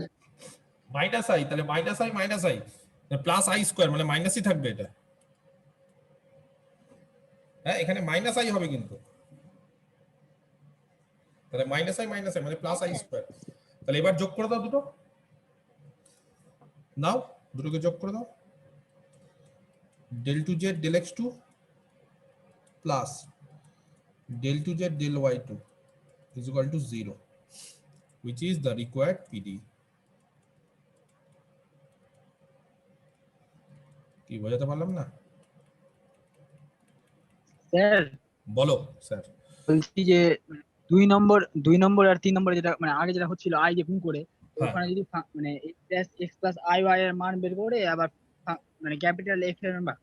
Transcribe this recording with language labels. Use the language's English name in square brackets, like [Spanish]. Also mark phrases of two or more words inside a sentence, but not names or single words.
[Bangla] মাইনাস i, তাহলে [English] minus i plus i square [Bangla] মানে মাইনাসই থাকবে এটা, হ্যাঁ এখানে মাইনাস i হবে কিন্তু, তাহলে মাইনাস i মানে প্লাস i স্কয়ার। তাহলে এবার যোগ করে দাও দুটো, নাও দুটোকে যোগ করে দাও, [English] del 2z del x2 plus del 2z del y2 is equal to 0, which is the required PD. [Bangla] কি বোঝাতে পারলাম না, স্যার বলো স্যার। বলছি যে 2 নম্বর আর 3 নম্বরে যেটা মানে আগে যেটা হচ্ছিল i যে গুণ করে, ওখানে যদি মানে [English] x plus iy [Bangla] এর মান বের করে আবার মানে ক্যাপিটাল F এর মান